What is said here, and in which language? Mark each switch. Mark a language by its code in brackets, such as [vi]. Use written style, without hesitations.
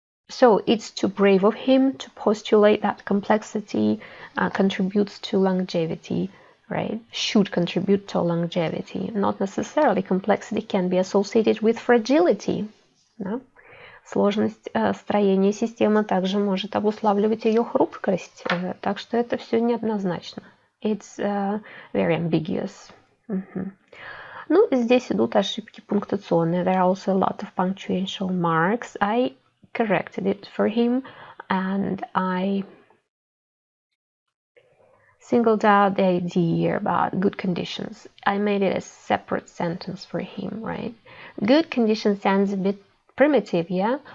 [en] So it's too brave of him to postulate that complexity contributes to longevity, right? Should contribute to longevity. Not necessarily. Complexity can be associated with fragility. [ru] Да? Сложность строения системы также может обуславливать ее хрупкость. Так что это все неоднозначно. [en] It's very ambiguous. [ru] Ну, здесь идут ошибки пунктуационные. [en] There are also a lot of punctuation marks. I corrected it for him and I singled out the idea about good conditions. I made it a separate sentence for him, right? Good conditions sounds a bit primitive, yeah?